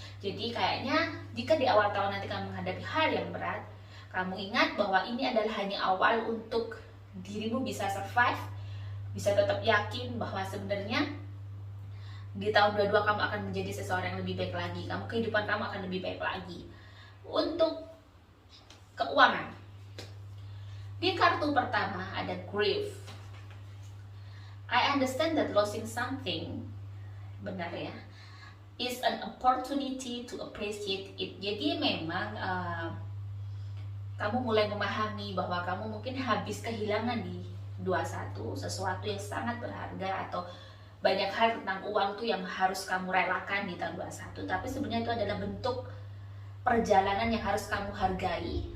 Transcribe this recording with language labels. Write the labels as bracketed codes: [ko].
[id] Jadi kayaknya jika di awal tahun nanti kamu menghadapi hal yang berat, kamu ingat bahwa ini adalah hanya awal untuk dirimu bisa survive, bisa tetap yakin bahwa sebenarnya di tahun 22 kamu akan menjadi seseorang yang lebih baik lagi. Kehidupan kamu akan lebih baik lagi. Untuk keuangan, di kartu pertama ada grief. [en] I understand that losing something, benar ya, is an opportunity to appreciate it. [id] Jadi memang kamu mulai memahami bahwa kamu mungkin habis kehilangan di 21 sesuatu yang sangat berharga, atau banyak hal tentang uang tuh yang harus kamu relakan di tahun 21. Tapi sebenarnya itu adalah bentuk perjalanan yang harus kamu hargai.